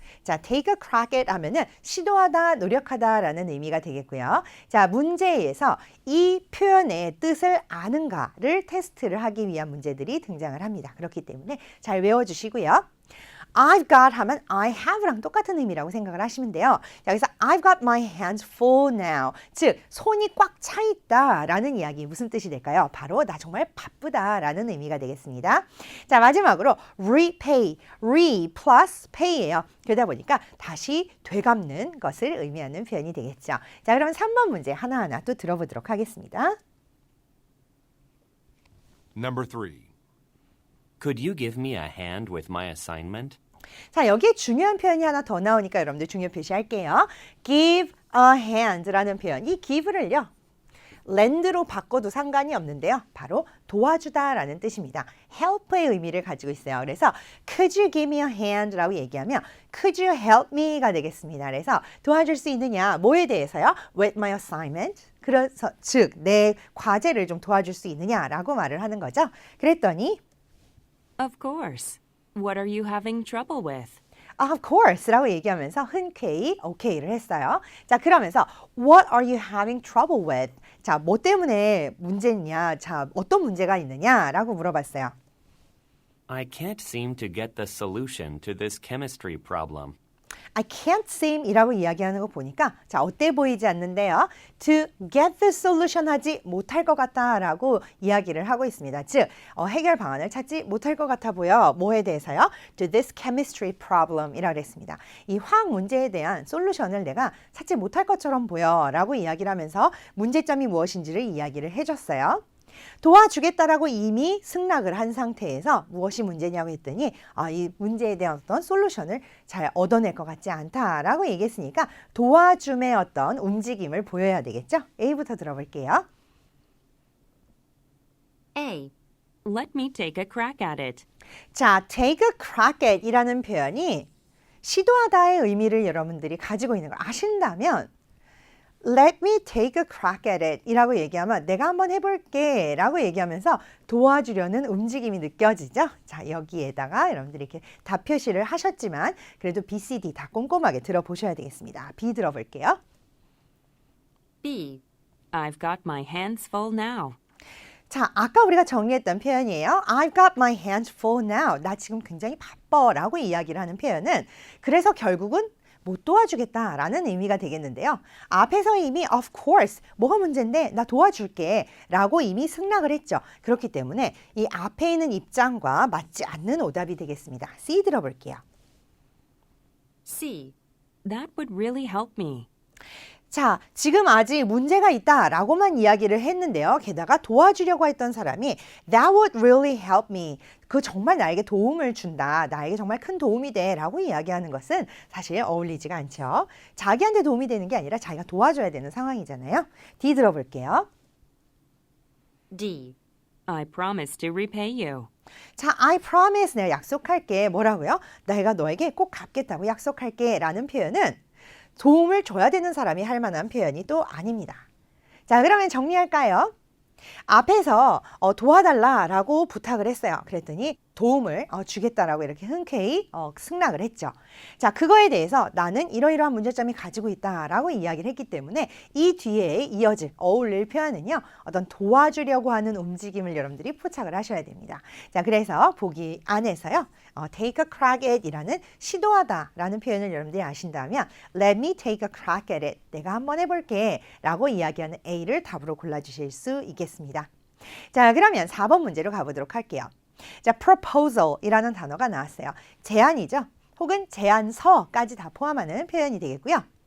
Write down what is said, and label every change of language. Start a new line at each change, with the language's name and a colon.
Korean: 자,
English: take a crack at
Korean: 하면은 시도하다, 노력하다라는 의미가 되겠고요. 자, 문제에서 이 표현의 뜻을 아는가를 테스트를 하기 위한 문제들이 등장을 합니다. 그렇기 때문에 잘 외워주시고요.
English: I've got
Korean: 하면
English: I have
Korean: 랑 똑같은 의미라고 생각을 하시면 돼요. 자, 여기서
English: I've got my hands full now.
Korean: 즉, 손이 꽉 차 있다라는 이야기 무슨 뜻이 될까요? 바로 나 정말 바쁘다라는 의미가 되겠습니다. 자, 마지막으로 repay, re plus pay예요. 그러다 보니까 다시 되갚는 것을 의미하는 표현이 되겠죠. 자, 그럼 3번 문제 하나하나 또 들어보도록 하겠습니다.
English: Number 3. Could you give me a hand with my assignment?
Korean: 자, 여기에 중요한 표현이 하나 더 나오니까 여러분들 중요 표시할게요.
English: give a hand
Korean: 라는 표현, 이 give를요. lend로 바꿔도 상관이 없는데요. 바로 도와주다라는 뜻입니다. help의 의미를 가지고 있어요. 그래서
English: could you give me a hand
Korean: 라고 얘기하면
English: could you help me
Korean: 가 되겠습니다. 그래서 도와줄 수 있느냐, 뭐에 대해서요?
English: with my assignment.
Korean: 그래서 즉 내 과제를 좀 도와줄 수 있느냐라고 말을 하는 거죠. 그랬더니
English: Of course. What are you having trouble with? Of course
Korean: 라고 얘기하면서 흔쾌히 OK를 했어요. 자, 그러면서
English: What are you having trouble with?
Korean: 자, 뭐 때문에 문제냐? 자, 어떤 문제가 있느냐라고 물어봤어요.
English: I can't seem to get the solution to this chemistry problem. I can't seem
Korean: 이라고 이야기하는 거 보니까 자, 어때 보이지 않는데요.
English: To get the solution
Korean: 하지 못할 것 같다 라고 이야기를 하고 있습니다. 즉, 해결 방안을 찾지 못할 것 같아 보여. 뭐에 대해서요?
English: To this chemistry problem
Korean: 이라고 했습니다. 이 화학 문제에 대한 솔루션을 내가 찾지 못할 것처럼 보여 라고 이야기를 하면서 문제점이 무엇인지를 이야기를 해줬어요. 도와주겠다라고 이미 승낙을 한 상태에서 무엇이 문제냐고 했더니 이 문제에 대한 어떤 솔루션을 잘 얻어낼 것 같지 않다라고 얘기했으니까 도와줌의 어떤 움직임을 보여야 되겠죠? A부터 들어볼게요.
English: A. Let me take a crack at it.
Korean: 자,
English: take a crack at
Korean: 이라는 표현이 시도하다의 의미를 여러분들이 가지고 있는 걸 아신다면
English: Let me take a crack at it
Korean: 이라고 얘기하면 내가 한번 해볼게 라고 얘기하면서 도와주려는 움직임이 느껴지죠? 자, 여기에다가 여러분들이 이렇게 답 표시를 하셨지만 그래도 B, C, D 다 꼼꼼하게 들어보셔야 되겠습니다. B 들어볼게요.
English: B. I've got my hands full now.
Korean: 자, 아까 우리가 정리했던 표현이에요.
English: I've got my hands full now.
Korean: 나 지금 굉장히 바빠 라고 이야기를 하는 표현은 그래서 결국은 못 도와주겠다라는 의미가 되겠는데요. 앞에서 이미
English: of course
Korean: 뭐가 문제인데 나 도와줄게 라고 이미 승낙을 했죠. 그렇기 때문에 이 앞에 있는 입장과 맞지 않는 오답이 되겠습니다. C 들어볼게요.
English: C. That would really help me.
Korean: 자, 지금 아직 문제가 있다라고만 이야기를 했는데요. 게다가 도와주려고 했던 사람이
English: That would really help me.
Korean: 그 정말 나에게 도움을 준다. 나에게 정말 큰 도움이 돼. 라고 이야기하는 것은 사실 어울리지가 않죠. 자기한테 도움이 되는 게 아니라 자기가 도와줘야 되는 상황이잖아요. D 들어볼게요.
English: D. I promise to repay you.
Korean: 자,
English: I promise.
Korean: 내가 약속할게. 뭐라고요? 내가 너에게 꼭 갚겠다고 약속할게. 라는 표현은 도움을 줘야 되는 사람이 할 만한 표현이 또 아닙니다. 자, 그러면 정리할까요? 앞에서 도와달라라고 부탁을 했어요. 그랬더니 도움을 주겠다라고 이렇게 흔쾌히 승낙을 했죠. 자, 그거에 대해서 나는 이러이러한 문제점이 가지고 있다라고 이야기를 했기 때문에 이 뒤에 이어질 어울릴 표현은요. 어떤 도와주려고 하는 움직임을 여러분들이 포착을 하셔야 됩니다. 자, 그래서 보기 안에서요.
English: take a crack at
Korean: 이라는 시도하다 라는 표현을 여러분들이 아신다면
English: let me take a crack at it.
Korean: 내가 한번 해볼게 라고 이야기하는 A를 답으로 골라주실 수 있겠습니다. 자, 그러면 4번 문제로 가보도록 할게요. 자, proposal이라는 단어가 나왔어요. 제안이죠. 혹은 제안서까지 다 포함하는 표현이 되겠고요.